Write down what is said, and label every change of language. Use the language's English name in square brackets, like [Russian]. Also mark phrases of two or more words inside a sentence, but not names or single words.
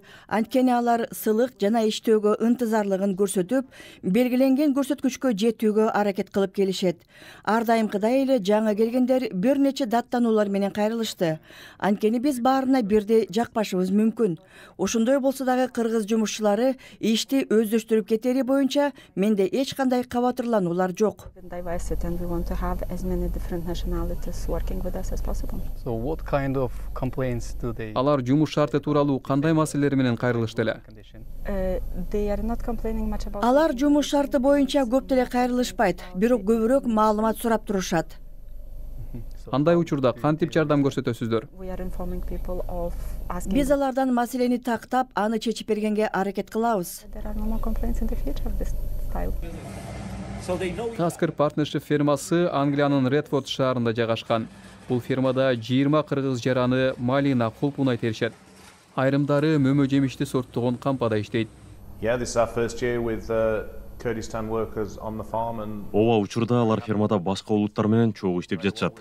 [Kyrgyz] Анткени алар сылык жана иштөөгө ынтызарлыгын көрсөтүп, белгиленген көрсөткүчкө жетүүгө аракет кылып келишет. Ар дайымкыдай эле жаңы келгендер бир нече даттануулар менен кайрылышты. Анткени биз баарына бирдей жакпашыбыз мүмкүн. Ошондой болсо дагы кыргыз жумушчулары ишти өздөштүрүп кетери боюнча менде эч кандай кабатырлануулар жок. [English] As many different nationalities working with us as possible. So what kind of complaints do they? [Kyrgyz] Алар жумуш шарты тууралуу кандай маселелер менен кайрылышты эле? [English] They are not complaining much about. [Kyrgyz] Алар жумуш шарты боюнча көп деле кайрылышпайт, бирок көбүрөөк маалымат сурап турушат. Андай учурда кантип жардам көрсөтөсүздөр? Биз алардан маселени тактап, аны чечип бергенге аракет кылабыз. [English] There are no more complaints in the future of this style. [Kyrgyz] Tasker Partnership фермасы Англиянын Редфорд шаарында жайгашкан. Бул фермада 20 кыргыз жараны малина, кулпунай теришет. Айрымдары мөмө жемишти сорттогон кампада иштейт. Ооба учурда алар фермада башка улуттар менен чогуу иштеп жатышат.